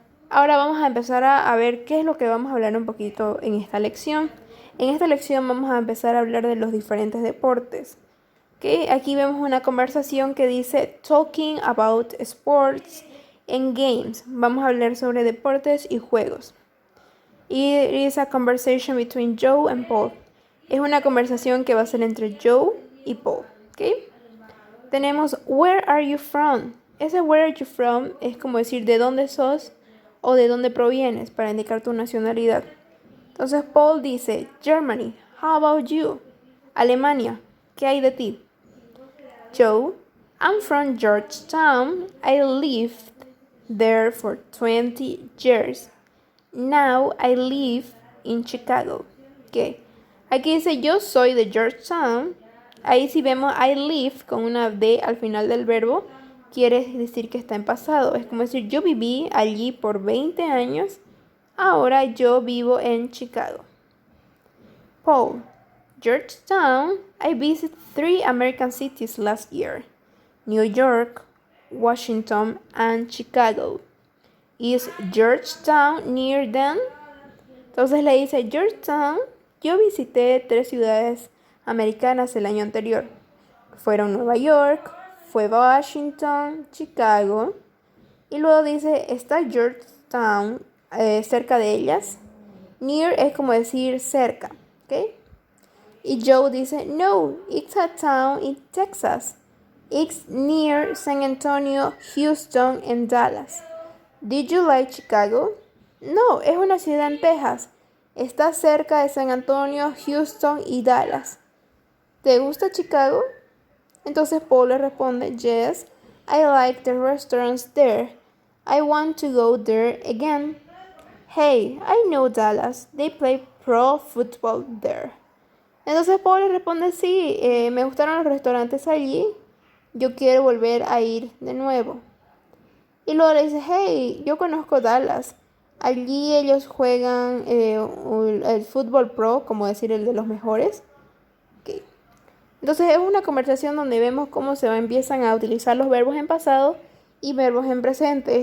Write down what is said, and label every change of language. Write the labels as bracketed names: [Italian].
[Spanish] Ahora vamos a empezar a ver qué es lo que vamos a hablar un poquito en esta lección. En esta lección vamos a empezar a hablar de los diferentes deportes. ¿Okay? Aquí vemos una conversación que dice [English] Talking about sports and games. [Spanish] Vamos a hablar sobre deportes y juegos. [English] It is a conversation between Joe and Paul. [Spanish] Es una conversación que va a ser entre Joe y Paul. ¿Okay? Tenemos [English] Where are you from? [Spanish] Ese [English] Where are you from [Spanish] es como decir de dónde sos o de dónde provienes para indicar tu nacionalidad. Entonces Paul dice Germany. [English] How about you? [Spanish] Alemania. ¿Qué hay de ti? [English] Joe, I'm from Georgetown. I lived there for 20 years. Now I live in Chicago. Okay. [Spanish] Aquí dice yo soy de Georgetown. Ahí si vemos [English] I live [Spanish] con una D al final del verbo, quiere decir que está en pasado. Es como decir yo viví allí por 20 años. Ahora yo vivo en Chicago. Paul, Georgetown. [English] I visited 3 American cities last year. New York, Washington, and Chicago. Is Georgetown near them? [Spanish] Entonces le dice Georgetown. Yo visité 3 ciudades americanas el año anterior. Fueron Nueva York, fue Washington, Chicago. Y luego dice, ¿está Georgetown cerca de ellas? Near es como decir cerca. ¿Okay? Y Joe dice, no, [English] it's a town in Texas. It's near San Antonio, Houston, and Dallas. Did you like Chicago? [Spanish] No, es una ciudad en Texas. Está cerca de San Antonio, Houston y Dallas. ¿Te gusta Chicago? Entonces Paul le responde, [English] yes, I like the restaurants there. I want to go there again. Hey, I know Dallas. They play pro football there. [Spanish] Entonces Paul le responde, sí, me gustaron los restaurantes allí. Yo quiero volver a ir de nuevo. Y luego le dice, hey, yo conozco Dallas. Allí ellos juegan el fútbol pro, como decir el de los mejores. Okay. Entonces es una conversación donde vemos cómo empiezan a utilizar los verbos en pasado y verbos en presente.